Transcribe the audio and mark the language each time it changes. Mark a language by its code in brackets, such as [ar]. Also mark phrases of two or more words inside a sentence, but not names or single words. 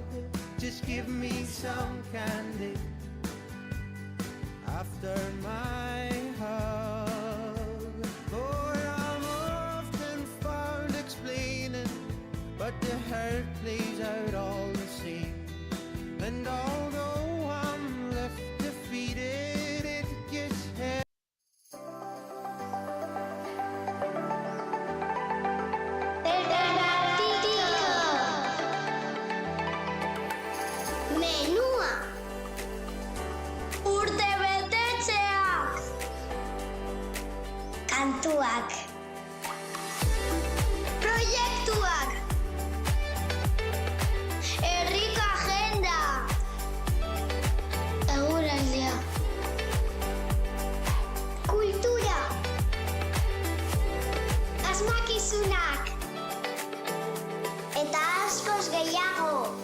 [en] Just give me some candy after my hug. Oh, I'm often found explaining, but the hurt plays out all the same. And although I'm left defeated, it gets heavy. [eu] Menua urte betetzeak kantuak proiektuak herriko agenda eguraldia kultura asmakizunak eta askoz gehiago.